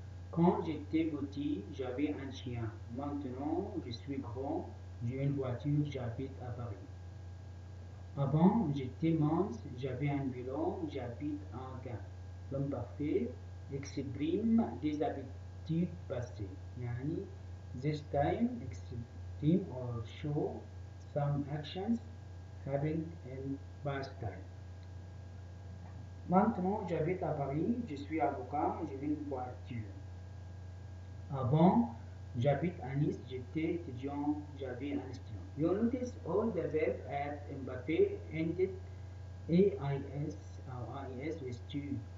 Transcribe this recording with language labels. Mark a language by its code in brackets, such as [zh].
[fr] Quand j'étais petit, j'avais un chien. Maintenant, je suis grand, j'ai une voiture, j'habite à Paris. Avant, j'étais mince, j'avais un vélo, j'habite à Gand. L'imparfait exprime des habitudes passées. [en] Yani, this time exprime or show some actions happened in past time. [fr] Maintenant, j'habite à Paris, je suis avocat, j'ai une voiture. Avant, j'habite à Nice, j'étais étudiant, j'avais un estudiant. [en] You notice all the verbs at imparfait ended AIS or AIS with tu.